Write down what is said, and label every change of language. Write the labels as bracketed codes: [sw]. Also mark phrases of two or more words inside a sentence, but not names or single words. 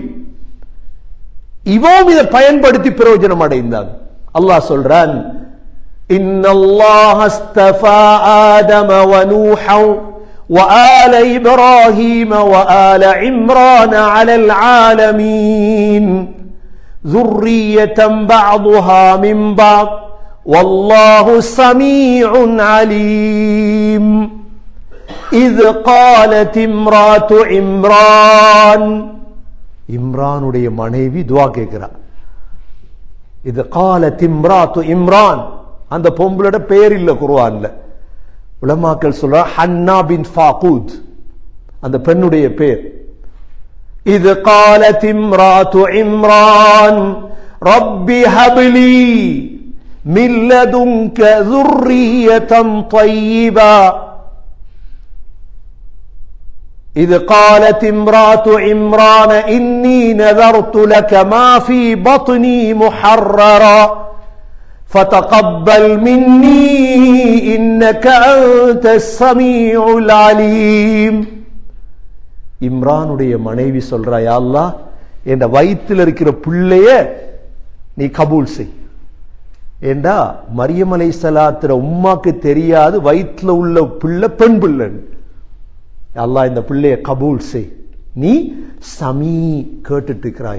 [ta] இவவும் இதை பயன்படுத்தி பிரயோஜனம் அடைந்தாங்க. அல்லாஹ் சொல்றான், [ar] إن الله اصطفى آدم ونوحا وآل إبراهيم وآل عمران على العالمين ذُرِّيَّةً بَعْضُهَا مِنْ بَعْضٍ وَاللَّهُ سَمِيعٌ عَلِيمٌ إِذْ قَالَتِ امْرَأَةُ عِمْرَانَ [ta] இம்ரானுடைய மனைவி துஆ கேட்கிறா. [ar] இது قَالَتِ امْرَأَةُ عِمْرَانَ, [ta] அந்த பொம்பளோட பேர் இல்ல குர்ஆன்ல. உலமாக்கள் சொல்றா ஹன்னா பின் ஃபாகூத் அந்த பெண்ணுடைய பேர். [ar] إذ قالت امرأة عمران رب هب لي من لدنك ذرية طيبة. إذ قالت امرأة عمران إني نذرت لك ما في بطني محررا فتقبل مني إنك أنت السميع العليم. [ta] இம்ரானுடைய மனைவி சொல்றா, [ar] يا الله [ta] என்ற வயிற்றில் இருக்கிற பிள்ளைய நீ கபூல் செய். ஏண்டா மரியம் அலைஹிஸ்ஸலாத்துடைய உம்மாக்கு தெரியாது வயிற்றில் உள்ள பிள்ளை பெண் பிள்ளை. அல்லாஹ் இந்த பிள்ளைய கபூல் செய், நீ சமீ கேட்டுட்டு இருக்கிறாய்.